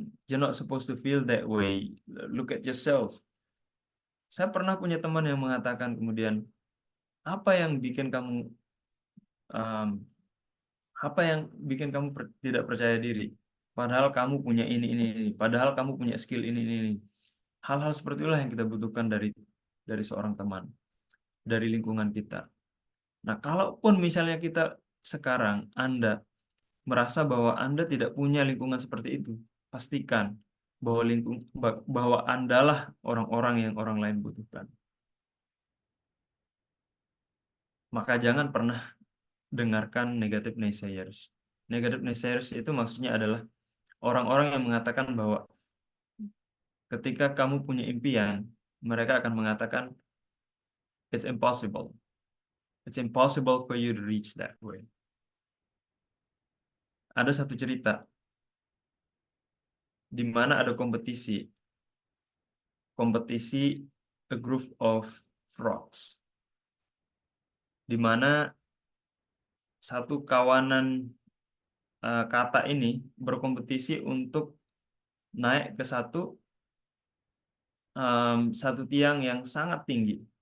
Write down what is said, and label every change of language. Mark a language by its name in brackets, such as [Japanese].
[English] You're not supposed to feel that way. Look at yourself." [Indonesian] Saya pernah punya teman yang mengatakan kemudian, "Apa yang bikin kamu Apa yang bikin kamu tidak percaya diri? Padahal kamu punya ini. Padahal kamu punya skill ini. Hal-hal seperti itulah yang kita butuhkan dari seorang teman, dari lingkungan kita. Nah, kalaupun misalnya kita sekarang Anda merasa bahwa Anda tidak punya lingkungan seperti itu, pastikan bahwa bahwa Andalah orang-orang yang orang lain butuhkan. Maka jangan pernah dengarkan negative naysayers. Negative naysayers itu maksudnya adalah orang-orang yang mengatakan bahwa ketika kamu punya impian, mereka akan mengatakan [English] it's impossible. It's impossible for you to reach that way. [Indonesian] Ada satu cerita di mana ada kompetisi [English] a group of frogs, [Indonesian] di mana satu kawanan kata ini berkompetisi untuk naik ke satu tiang yang sangat tinggi.